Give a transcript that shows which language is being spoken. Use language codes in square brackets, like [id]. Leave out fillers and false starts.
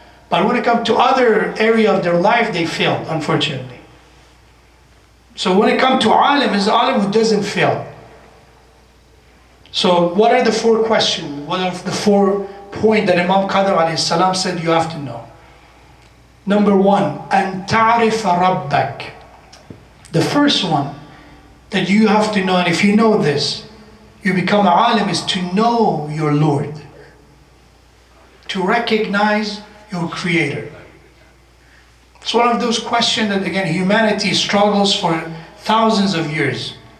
[en] But when it comes to other area of their life, they failed, unfortunately. So when it comes to alim, is alim who doesn't fail. So what are the 4 questions? What are the 4 points that Imam Kazim alayhi salam said you have to know? Number 1, [ar] أن تعرف ربك. [en] The first one that you have to know, and if you know this, you become an alim, is to know your Lord. To recognize your Creator. It's one of those questions that, again, humanity struggles for thousands of years.